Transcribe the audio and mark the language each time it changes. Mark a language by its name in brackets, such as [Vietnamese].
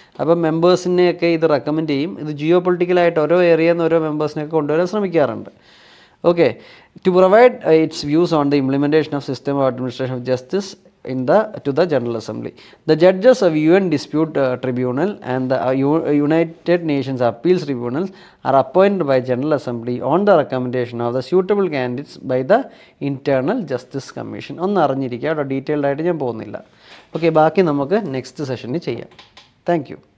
[Malayalam] അപ്പം മെമ്പേഴ്സിനെയൊക്കെ ഇത് റെക്കമെൻഡ് ചെയ്യും. ഇത് ജിയോ പൊളിറ്റിക്കലായിട്ട് ഓരോ ഏരിയയിൽ നിന്ന് ഓരോ മെമ്പേഴ്സിനെയൊക്കെ കൊണ്ടുവരാൻ ശ്രമിക്കാറുണ്ട്. [English] Okay, to provide its views on the implementation of system of administration of justice to the General Assembly. The judges of UN Dispute Tribunal and the United Nations Appeals Tribunals are appointed by General Assembly on the recommendation of the suitable candidates by the Internal Justice Commission. [Malayalam] ഒന്ന് അറിഞ്ഞിരിക്കുക, അവിടെ detailed ആയിട്ട് ഞാൻ പോകുന്നില്ല. Okay, ബാക്കി നമുക്ക് next സെഷനിൽ ചെയ്യാം. Thank you.